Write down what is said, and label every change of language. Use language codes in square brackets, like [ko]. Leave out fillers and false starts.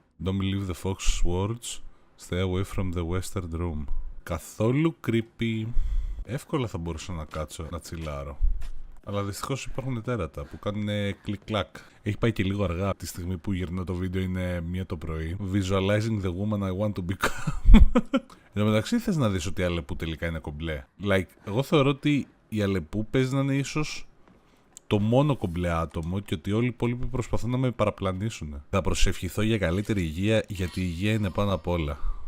[en] Don't believe the fox's words. Stay away from the western room. [el] Καθόλου creepy. Εύκολα θα μπορούσα να κάτσω να τσιλάρω. Αλλά δυστυχώς υπάρχουν τέρατα που κάνουν κλικ-κλακ. Έχει πάει και λίγο αργά. Τη στιγμή που γυρνώ το βίντεο είναι 1 το πρωί. [en] Visualizing the woman I want to become. [el] Εν τω μεταξύ θες να δεις ότι η Αλεπού τελικά είναι κομπλέ. Εγώ θεωρώ ότι η Αλεπού παίζει να είναι ίσως το μόνο κομπλέ άτομο και ότι όλοι οι υπόλοιποι προσπαθούν να με παραπλανήσουν. Θα προσευχηθώ για καλύτερη υγεία, γιατί η υγεία είναι πάνω απ' όλα.